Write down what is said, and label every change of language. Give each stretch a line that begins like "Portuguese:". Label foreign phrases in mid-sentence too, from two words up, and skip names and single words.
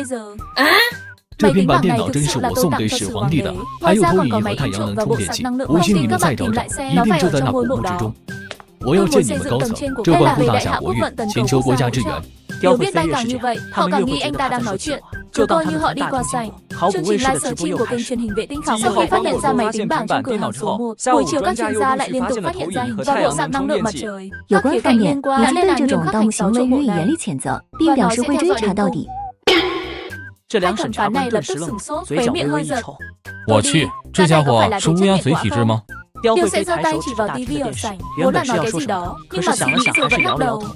Chinese: 这平板电脑真是我送给始皇帝的，还有投影仪和太阳能充电器，不信你们再找找，一定就在那古墓之中。我要见你们高层，这关乎大夏国运，请求国家支援。刁会妃越是这样，他们越会觉得他在说谎，就当他们是大惊小怪。考古卫视的直播又开始。
Vietnamese: sau khi phát hiện ra máy tính bảng trong cửa hàng số 1, buổi chiều các chuyên gia lại liên tục phát hiện ra hình và bộ dạng năng lượng mặt trời.
Chinese: 有关方面已经对这种盗墓行为予以严厉谴责，并表示会追查到底。这2审察官顿时愣住，嘴角微微一抽。我去，这家伙是乌鸦嘴体质吗？刁会妃抬手指着大屏电视，原本是要说什么，可是想了想还是摇了摇头。